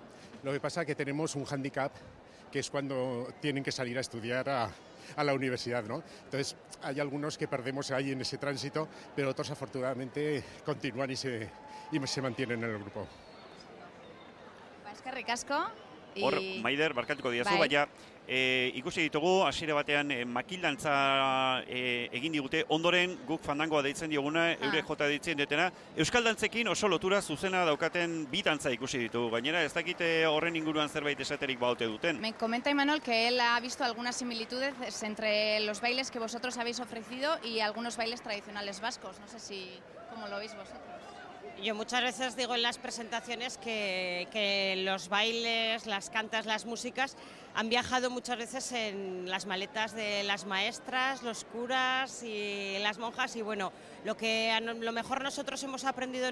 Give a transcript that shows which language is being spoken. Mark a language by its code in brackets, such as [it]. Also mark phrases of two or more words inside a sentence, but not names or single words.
[es] Lo que pasa es que tenemos un hándicap, que es cuando tienen que salir a estudiar a la universidad, ¿no? Entonces, hay algunos que perdemos ahí en ese tránsito, pero otros afortunadamente continúan y se mantienen en el grupo. Es que ricasco. [eu] Hor, Maider, barkatuko diazu, baina ikusi ditugu, hasiera batean makildantza egin digute, ondoren guk fandangoa deitzen dioguna, eure jota deitzen detena. Euskal dantzekin oso lotura zuzena daukaten bi dantza ikusi ditugu, gainera ez dakite horren inguruan zerbait esaterik baute duten. [es] Me comenta Imanol que él ha visto algunas similitudes entre los bailes que vosotros habéis ofrecido y algunos bailes tradicionales vascos. No sé cómo lo veis vosotros. yo muchas veces digo en las presentaciones que los bailes, las cantas, las músicas han viajado muchas veces en las maletas de las maestras, los curas y las monjas, y bueno, lo mejor nosotros hemos aprendido